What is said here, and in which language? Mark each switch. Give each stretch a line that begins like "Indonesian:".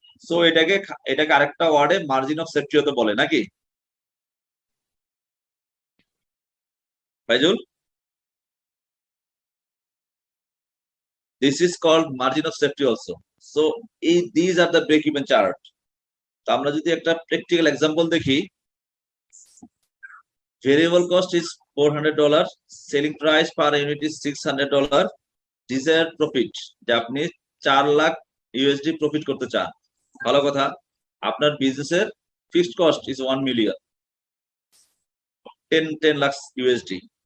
Bangla: So এটাকে আরেকটা ওয়ার্ডে মার্জিন অফ সেফটি হতে বলে, নাকি Faizul?
English: This is called margin of safety also. So these are the break-even chart.
Bangla: তো আমরা যদি একটা প্র্যাকটিক্যাল এক্সাম্পল দেখি,
English: variable cost is $400, selling price per unit is $600, desired profit,
Bangla: যে আপনি 4 লাখ ইউএসডি প্রফিট করতে চান, ভালো কথা। আপনার বিজনেসের
English: fixed cost is 1 million,
Bangla: 10 lakh USD.